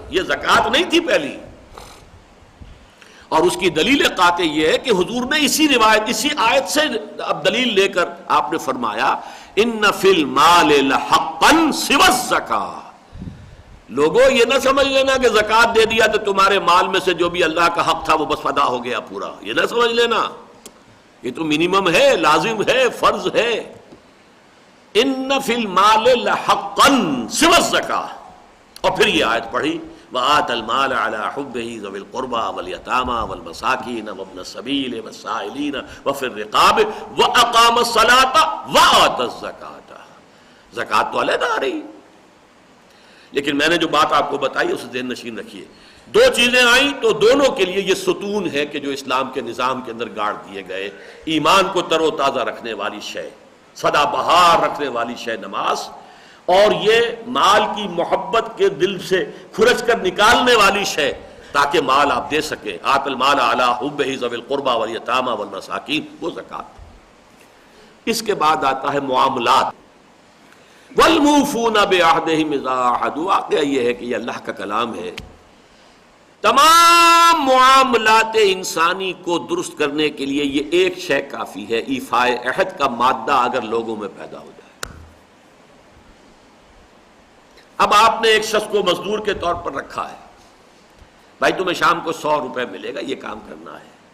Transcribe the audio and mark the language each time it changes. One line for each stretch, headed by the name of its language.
Urdu: یہ زکوٰۃ نہیں تھی پہلی. اور اس کی دلیل قاطع یہ ہے کہ حضور نے اسی روایت، اسی آیت سے اب دلیل لے کر آپ نے فرمایا
Arabic: ان فی المال لحقا سوى الزکاۃ.
Urdu: لوگوں یہ نہ سمجھ لینا کہ زکوٰۃ دے دیا تو تمہارے مال میں سے جو بھی اللہ کا حق تھا وہ بس ادا ہو گیا پورا. یہ نہ سمجھ لینا، یہ تو منیمم ہے، لازم ہے، فرض ہے.
Arabic: ان فی المال لحقا سوى الزکاۃ.
Urdu: اور پھر یہ آیت پڑھی
Arabic: وآت المال على حبه ذوي القربى واليتامى والمساكين وابن السبيل والسائلين وفي الرقاب واقام الصلاة وآت الزکاۃ.
Urdu: زکوٰۃ تو علیحدہ آ رہی، لیکن میں نے جو بات آپ کو بتائی اسے ذہن نشین رکھیے. دو چیزیں آئیں تو دونوں کے لیے یہ ستون ہے کہ جو اسلام کے نظام کے اندر گاڑ دیے گئے. ایمان کو تر و تازہ رکھنے والی شے، سدا بہار رکھنے والی شے نماز، اور یہ مال کی محبت کے دل سے کھرچ کر نکالنے والی شے تاکہ مال آپ دے سکیں.
Arabic: آت المال علی حبہ ذوی القربى والیتامى والمساکین،
Urdu: وہ زکوٰۃ. اس کے بعد آتا ہے معاملات.
Arabic: والموفون بعہدہم اذا عاہدوا.
Urdu: واقعہ یہ ہے کہ یہ اللہ کا کلام ہے. تمام معاملات انسانی کو درست کرنے کے لیے یہ ایک شے کافی ہے، ایفاء عہد کا مادہ اگر لوگوں میں پیدا ہو جائے. اب آپ نے ایک شخص کو مزدور کے طور پر رکھا ہے، بھائی تمہیں شام کو 100 روپے ملے گا، یہ کام کرنا ہے.